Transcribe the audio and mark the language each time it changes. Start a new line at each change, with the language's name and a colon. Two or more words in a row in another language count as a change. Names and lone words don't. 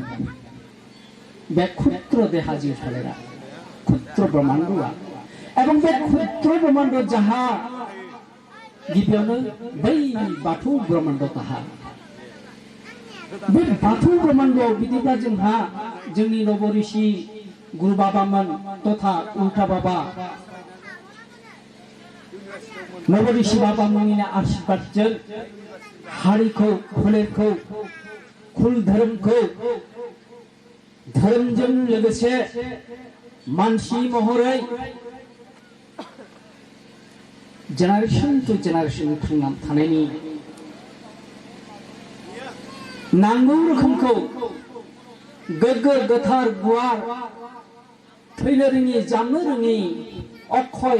Bodo: बे क्षुद्र देहा जिउ सोलेरा, क्षुद्र ब्रह्मांडआ, एवं बे क्षुद्र ब्रह्मांड जाहा गिबियावनो बै बाथौ ब्रह्मांड ताहा। बे बाथौ ब्रह्मांडआव बिदिब्ला जोंहा जोंनि नव ऋषि गुरु बाबामोन तथा उल्टा बाबा नव ऋषि बाबामोननि आशीर्वादजों हारिखौ, फोलेरखौ, कुल धोरोमखौ धोरोमजों लोगोसे मानसि महरै
English: generation to generation
Bodo: थांना थानायनि नांगौ रोखोमखौ गोग्गो गोथार गुवार थैनो रोङि जामनो रोङि अक्षय